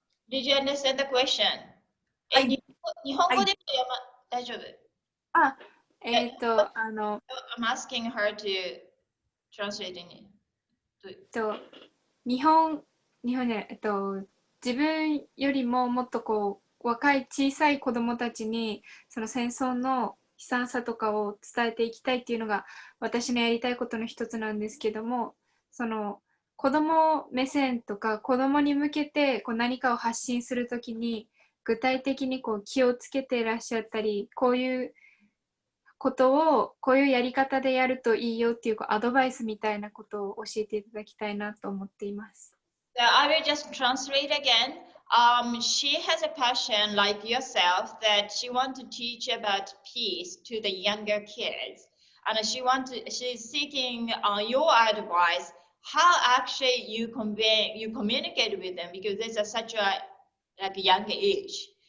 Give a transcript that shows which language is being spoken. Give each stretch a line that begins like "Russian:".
English: Did you understand the question?
Japanese: 日本語で大丈夫。
English: I'm asking her to translate in it.
Japanese: 日本で、自分よりももっと若い小さい子どもたちにその戦争の悲惨さとかを伝えていきたいっていうのが私のやりたいことの一つなんですけども、その子ども目線とか子どもに向けて何かを発信するときに具体的に気をつけていらっしゃったり、こういうことをこういうやり方でやるといいよっていうアドバイスみたいなことを教えていただきたいなと思っています。
English: I will just translate again. She has a passion like yourself that she wants to teach about peace to the younger kids, and she's seeking your advice. How actually you communicate with them because there's such a young age.